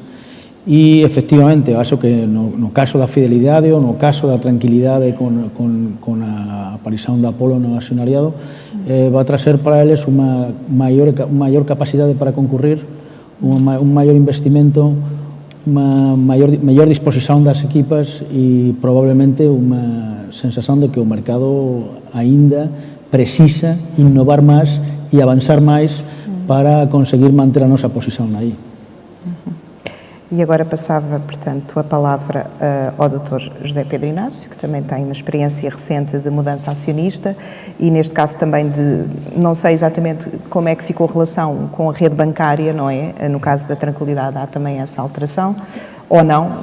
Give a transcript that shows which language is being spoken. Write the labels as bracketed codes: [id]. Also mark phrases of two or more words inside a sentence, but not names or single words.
[gl] E, efectivamente, acho que no caso da fidelidade ou no caso da tranquilidade con a aparición da Apolo no accionariado, va a trazer para eles unha maior capacidade para concurrir, un maior investimento, unha mellor disposición das equipas e, probablemente, unha sensación de que o mercado aínda precisa innovar máis e avanzar máis para conseguir manter a nosa posición aí. [pt] E agora passava, portanto, a palavra ao Dr. José Pedro Inácio, que também tem uma experiência recente de mudança acionista e, neste caso, também não sei exatamente como é que ficou a relação com a rede bancária, não é? No caso da Tranquilidade há também essa alteração, ou não?